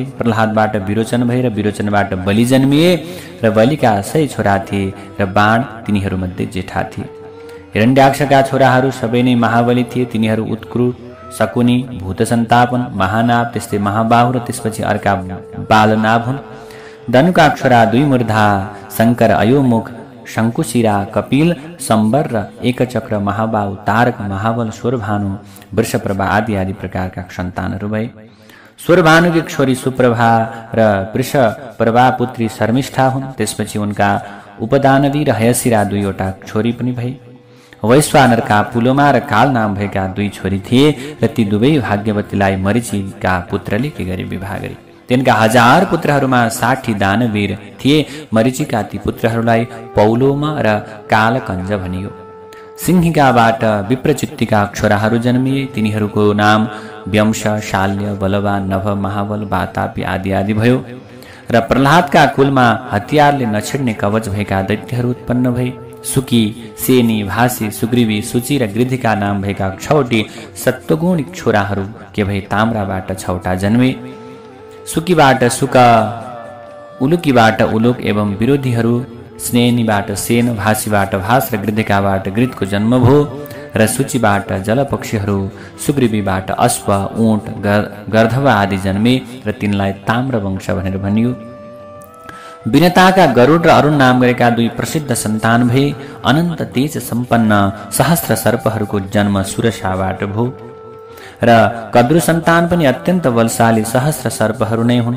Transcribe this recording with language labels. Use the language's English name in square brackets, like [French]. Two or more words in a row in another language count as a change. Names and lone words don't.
[Nepali] प्रह्लादबाट विरोचन भए र विरोचनबाट बलि जन्मिए र बलिका 100 छोरा थिए र बाण तिनीहरूमध्ये जेठा थिए। हिरण्याक्षका छोराहरू सबै नै महाबली थिए। तिनीहरू उत्क्रु, शकुनी, भूतसन्तापन, महानाभ, त्यस्तै महाबाहु र त्यसपछि अर्का बालनाभ हुन्। धनुका छोरा 2 मूर्धा, शंकर, अयोमुख, शंकुशिरा, कपिल, सम्बर र एकचक्र, महाबाहु, तारक, महाबल, स्वरभानु, वृषप्रभा आदि आदि प्रकारका सन्तानहरू भए। स्वरभानुकी छोरी सुप्रभा र वृषप्रभा पुत्री शर्मिष्ठा हुन्। त्यसपछि उनका उपदानवी र हयशिरा 2वटा छोरी पनि भए। वैश्वानरका पुलोमा र काल नाम भएका 2 छोरी थिए र ती दुवै भाग्यवतीलाई मरीचिका पुत्रले के गरे विवाह गरे। तिनका 1000 पुत्रहरूमा 60 दानवीर थिए। मरीचिका ती पुत्रहरूलाई पौलोम र कालकञ्ज भनियो। सिंहिकाबाट विप्रचित्तिका छोराहरू जन्मिए। तिनीहरूको नाम व्यंश, शाल्य, बलवान, नभ, महाबल, वातापी आदि आदि भयो। र प्रह्लादका कुलमा हतियारले नछिड्ने कवच भएका दैत्यहरू उत्पन्न भए। सुकी, सेनी, भासी, सुग्रीवी, सूची र गृधिका नाम भएका 6वटी सत्वगुणिक छोराहरू के भए ताम्राबाट 6वटा जन्मे। सुकीबाट सुक, उलुकीबाट उलुक एवं विरोधीहरू, स्नेनीबाट सेन, भासीबाट भास र गृधिकाबाट गृधको जन्म भयो। र सूचीबाट जलपक्षीहरू, सुग्रीवीबाट अश्व, ऊँट, गर्धव आदि जन्मे र तिनलाई ताम्र वंश भनेर भनियो। विनताका गरुड र अरुण नाम गरेका 2 प्रसिद्ध सन्तान भए। अनन्त तेज सम्पन्न सहस्र सर्पहरूको जन्म सुरसाबाट भयो र कद्रु सन्तान पनि अत्यन्त बलशाली सहस्र सर्पहरू नै हुन्।